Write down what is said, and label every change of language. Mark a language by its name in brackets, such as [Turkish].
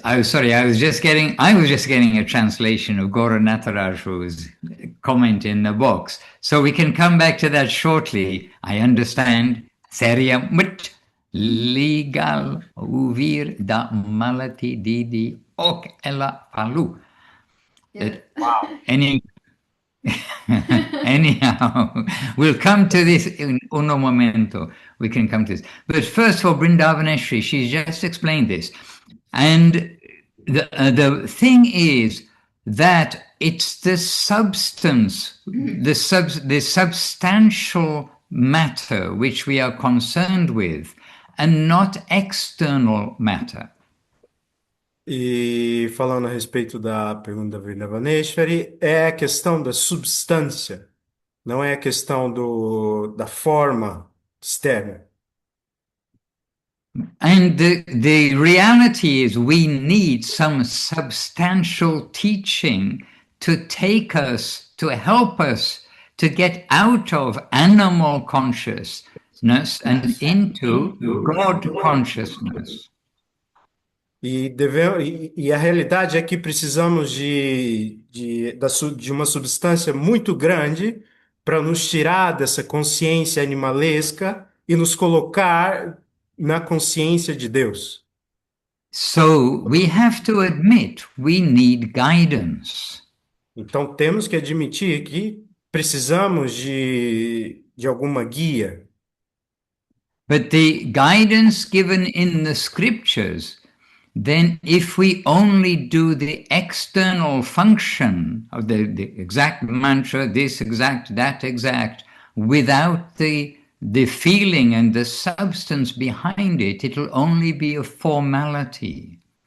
[English] I was just getting a translation of Gora Nataraj's comment in the box. So we can come back to that shortly. I understand. [Portuguese] Seria muito legal ouvir da malati didi ok ela falou. [English] Yeah. Anyhow, we'll come to this in [Italian] uno momento. [English] We can come to this. But first for Brindavaneshri, she's just explained this. And the thing is that it's the substance, the substantial matter which we are concerned with, and not external matter. [Portuguese] E falando a respeito da pergunta da Vrindavaneshwari, é a questão da substância, não é a questão da forma externa. [English] And the reality is we need some substantial teaching to take us, to help us to get out of animal consciousness and into God consciousness. [Portuguese] E a realidade é que precisamos de uma substância muito grande para nos tirar dessa consciência animalesca e nos colocar na consciência de Deus. [English] So we have to admit we need guidance. [Portuguese] Então temos que admitir que precisamos de alguma guia. [English] But the guidance given in the scriptures, then if we only do the external function of the exact mantra, this exact, that exact, without the feeling and the substance behind it, it'll only be a formality.